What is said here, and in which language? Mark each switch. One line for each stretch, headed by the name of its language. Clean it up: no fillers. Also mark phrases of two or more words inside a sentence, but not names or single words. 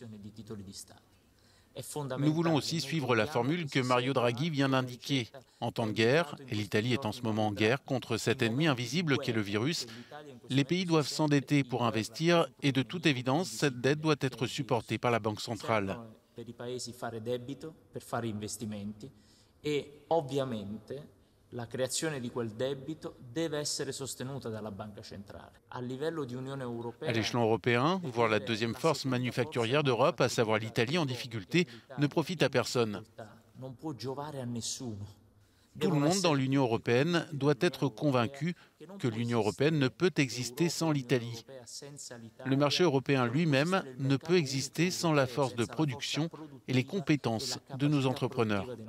French: Nous voulons aussi suivre la formule que Mario Draghi vient d'indiquer. En temps de guerre, et l'Italie est en ce moment en guerre contre cet ennemi invisible qu'est le virus, les pays doivent s'endetter pour investir et de toute évidence, cette dette doit être supportée par la Banque centrale.
Italian: La creazione di quel debito deve essere sostenuta dalla Banca Centrale. A livello di Unione Europea,
French: à l'échelon européen, voire la deuxième force manufacturière d'Europe, à savoir l'Italie en difficulté, ne profite à personne. Tout le monde dans l'Union européenne doit être convaincu que l'Union européenne ne peut exister sans l'Italie. Le marché européen lui-même ne peut exister sans la force de production et les compétences de nos entrepreneurs.